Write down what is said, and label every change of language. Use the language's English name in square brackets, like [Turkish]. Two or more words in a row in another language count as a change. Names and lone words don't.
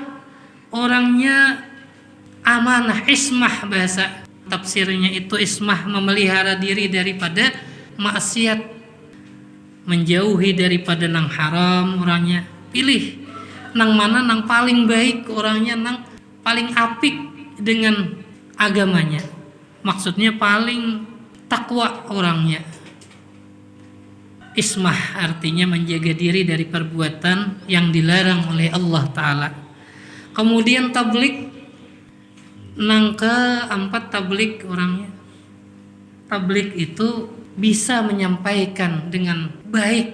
[Indonesian] Orangnya amanah, ismah bahasa tafsirnya itu ismah, memelihara diri daripada maksiat, menjauhi daripada nang haram orangnya. Pilih nang mana nang paling baik orangnya, nang paling apik dengan agamanya. Maksudnya paling takwa orangnya. Ismah artinya menjaga diri dari perbuatan yang dilarang oleh Allah Ta'ala. Kemudian tablik, nang keempat tablik orangnya. Tablik itu bisa menyampaikan dengan baik.